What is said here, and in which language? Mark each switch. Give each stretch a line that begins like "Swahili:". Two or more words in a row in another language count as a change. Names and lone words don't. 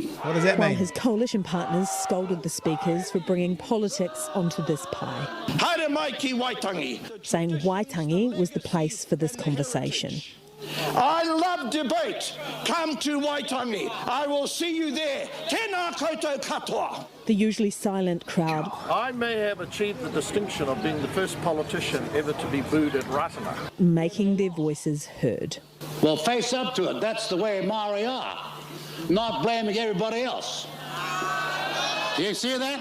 English: What does that mean? While his coalition partners scolded the speakers for bringing politics onto this pie,
Māori: Haere mai ki Waitangi.
English: saying Waitangi was the place for this conversation. I love debate. Come to Waitangi. I will see you there.
Māori: Tēnā koutou katoa.
English: The usually silent crowd I may have achieved the distinction of being the first politician ever to be booed at Ratana. making their voices heard. Well, face up to it. That's the way Maori are. Not blaming everybody else. Do you see that?